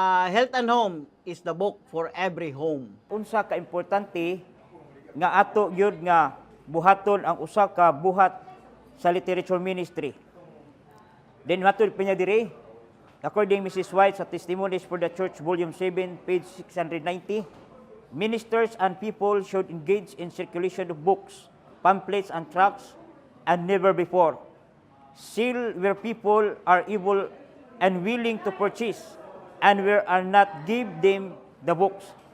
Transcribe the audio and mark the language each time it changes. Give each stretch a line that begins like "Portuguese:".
English: Health and Home is the book for every home.
Cebuano: Unsa ka importante nga ato gyud nga buhaton ang usa ka buhat sa literature ministry. Then matod pa niya diri, according Mrs.
English: White sa Testimonies for the Church Volume 7, page 690, ministers and people should engage in circulation of books, pamphlets and tracts, and never before. Seal where people are able and willing to purchase, and where are not, give them the books.